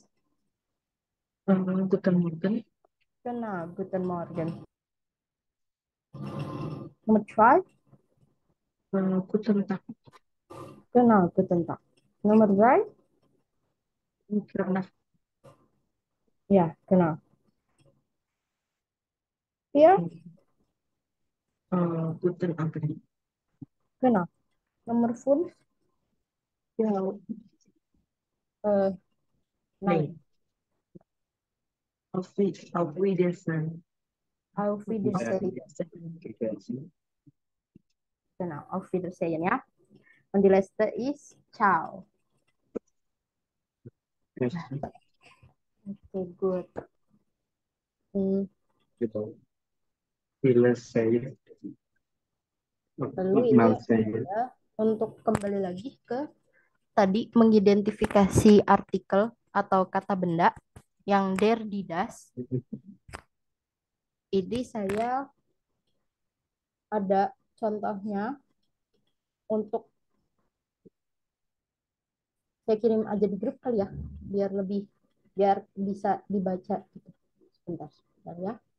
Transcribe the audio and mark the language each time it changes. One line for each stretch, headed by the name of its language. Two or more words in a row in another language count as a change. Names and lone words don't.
German: Guten Morgen. Genau, guten Morgen. Nomor 2. Guten Tag. Genau, guten Tag. Nomor 3.
Indonesian: Pernah.
German: Ja, genau. 4. Guten Abend. Genau. Nomor 5. Ja, Äh, nee. 9. Auf Wiedersehen. Auf Wiedersehen. Wiedersehen. Genau, auf Wiedersehen, ja. Und die letzte ist Ciao. Okay, gut.
Indonesian: Gitu. Bila saya Lalu ini mau saya adalah untuk kembali lagi ke tadi mengidentifikasi artikel atau kata benda yang
German: der, die, das.
Indonesian: Ini saya ada contohnya untuk saya kirim aja di grup kali ya, biar bisa dibaca gitu. Sebentar ya.